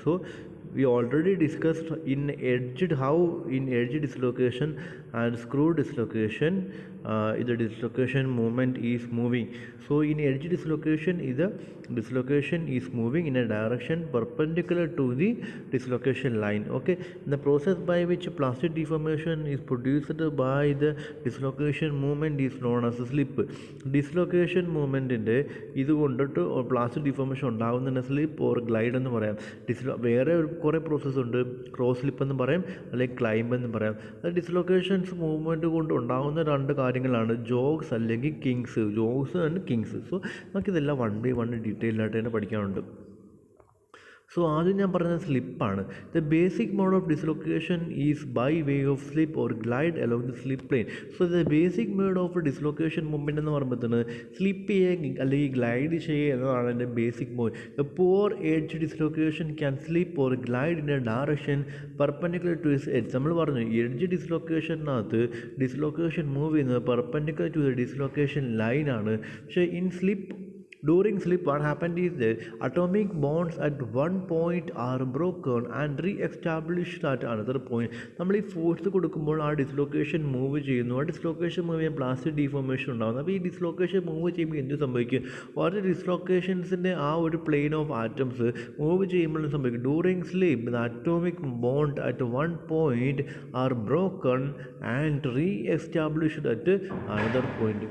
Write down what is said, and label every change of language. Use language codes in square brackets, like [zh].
[en] So we already discussed in edge dislocation and screw dislocation, the dislocation movement is moving. So in edge dislocation the dislocation is moving in a direction perpendicular to the dislocation line. Okay, the process by which plastic deformation is produced by the dislocation movement is known as a slip. [ml] Dislocation movement ഇതുകൊണ്ടിട്ട് plastic deformation ഉണ്ടാകുന്നതിന് slip or glide എന്ന് പറയാം. വേറെ കുറേ process ഉണ്ട്. Cross slip എന്ന് പറയും, അല്ലെങ്കിൽ climb എന്ന് പറയാം. അത് ഡിസ്ലൊക്കേഷൻസ് മൂവ്മെൻറ്റ് കൊണ്ട് ഉണ്ടാകുന്ന രണ്ട് കാര്യങ്ങളാണ്, ജോഗ്സ് അല്ലെങ്കിൽ കിങ്സ്. ജോഗ്സ് and Kings. സോ നമുക്കിതെല്ലാം വൺ ബൈ വൺ ഡീറ്റെയിൽഡായിട്ട് തന്നെ പഠിക്കാനുണ്ട്. സോ ആദ്യം ഞാൻ പറഞ്ഞത് സ്ലിപ്പാണ്. [en] The basic mode of dislocation is by way of slip or glide along the slip plane. [ml] So the basic mode of dislocation movement എന്ന് പറയുമ്പോഴത്തേന് slip ചെയ്യുക അല്ലെങ്കിൽ glide ചെയ്യുക എന്നതാണ് എൻ്റെ basic mode. [en] The pure edge dislocation can slip or glide in a direction perpendicular to its edge. [ml] നമ്മൾ പറഞ്ഞു edge ഡിസ്ലൊക്കേഷനകത്ത് dislocation move ചെയ്യുന്നത് perpendicular to the dislocation ലൈനാണ്. പക്ഷേ [en] In slip, during slip, what happened is that atomic bonds at one point are broken and re-established at another point. [ml] നമ്മൾ ഈ force കൊടുക്കുമ്പോൾ ആ dislocation move ചെയ്യുന്നു. ആ ഡിസ്ലൊക്കേഷൻ മൂവ് ചെയ്യാൻ പ്ലാസ്റ്റിക് ഡീഫോർമേഷൻ ഉണ്ടാകുന്നു. അപ്പോൾ ഈ ഡിസ്ലൊക്കേഷൻ മൂവ് ചെയ്യുമ്പോൾ എന്ത് സംഭവിക്കും? ഓരോ ഡിസ്ലൊക്കേഷൻസിൻ്റെ ആ ഒരു പ്ലെയിൻ ഓഫ് ആറ്റംസ് മൂവ് ചെയ്യുമ്പോൾ സംഭവിക്കും. [en] During slip the atomic bond at one point are broken and re-established at another point.